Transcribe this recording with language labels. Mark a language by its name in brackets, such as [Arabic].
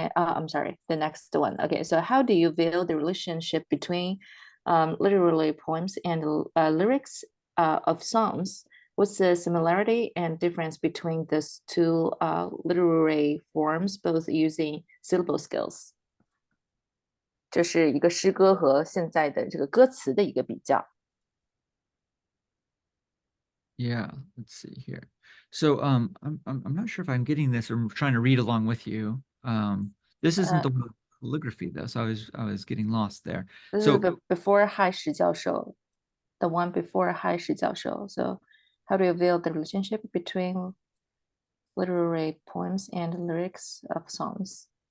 [English] I'm sorry, the next one. Okay, so how do you view the relationship between literary poems and lyrics of songs? What's the similarity and difference between these two literary forms, both using syllable skills? [Chinese] 这是一个诗歌和现在的这个歌词的一个比较。 [English] Yeah, let's see here. So I'm not sure if I'm getting this or trying to read along with you. This isn't the calligraphy though, so I was getting lost there. This So is before Hai Shi Jiaoshou, the one before Hai Shi Jiaoshou. So how do you view the relationship between literary poems and lyrics of songs?